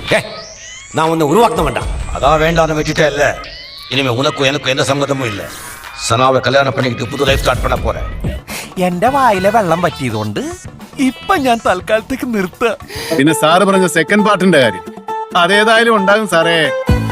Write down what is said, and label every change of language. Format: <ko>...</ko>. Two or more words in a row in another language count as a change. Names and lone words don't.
<ta>நான் உன்னை உருவாக்க வேண்டாம். அதான் வேண்டாம்னு விட்டுட்டே இல்ல. இனிமே உனக்கும் எனக்கும் எந்த சம்மதமும் இல்ல. சனாவை கல்யாணம் பண்ணிக்கிட்டு புது</ta> <en>life start</en> <ta>பண்ண போறேன்.</ta> <ml>എന്റെ വായിലെ വെള്ളം പറ്റിയതുകൊണ്ട് ഇപ്പൊ ഞാൻ തൽക്കാലത്തേക്ക് നിർത്താം. പിന്നെ സാറ് പറഞ്ഞ</ml> <en>second partinte</en> <ml>കാര്യം അതേതായാലും ഉണ്ടാകും സാറേ.</ml>